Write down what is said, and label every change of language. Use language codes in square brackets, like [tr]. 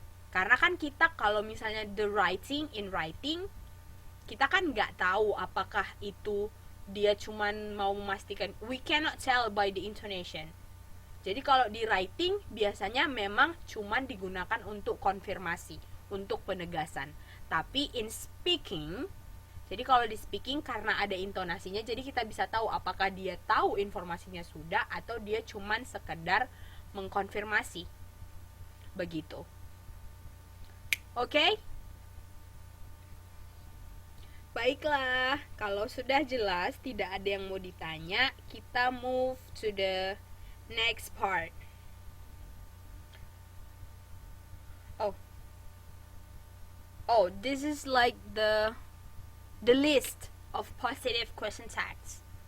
[id] Karena kan kita kalau misalnya [en] in writing, [id] kita kan nggak tahu apakah itu dia cuman mau memastikan. [en] We cannot tell by the intonation. [id] Jadi kalau di writing biasanya memang cuman digunakan untuk konfirmasi, untuk penegasan. Tapi in speaking, jadi kalau di speaking karena ada intonasinya, jadi kita bisa tahu apakah dia tahu informasinya sudah atau dia cuman sekedar mengkonfirmasi. Begitu. Oke? Baiklah, kalau sudah jelas, tidak ada yang mau ditanya, kita [en] move to the next part. Oh, this is like the list of positive question tags.